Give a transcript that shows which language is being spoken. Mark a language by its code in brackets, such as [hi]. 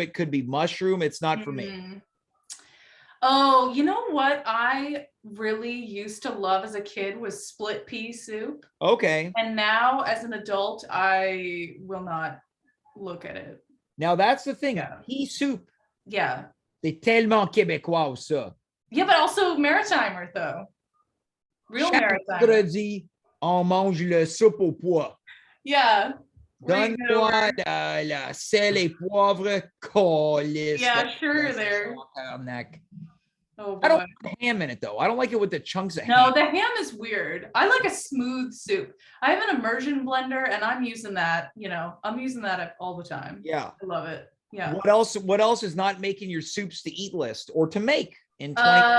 [en] It could be mushroom. It's not for me. Oh, you know what I really used to love as a kid was split pea soup. Okay. And now as an adult, I will not look at it. Now that's the thing. Pea soup. Yeah. [fr] C'est tellement québécois ça. [en] Yeah, but also maritimer though. Real maritimer. [fr] Vendredi, on mange le soupe au pois. [en] Yeah. [fr] Donne-moi la sel et poivre, colis. [en] Yeah, sure there. Oh, I don't like ham in it though. I don't like it with the chunks of ham. No, the ham is weird. I like a smooth soup. I have an immersion blender and I'm using that, I'm using that all the time. Yeah. I love it. Yeah. What else is not making your soups to eat list or to make in 20?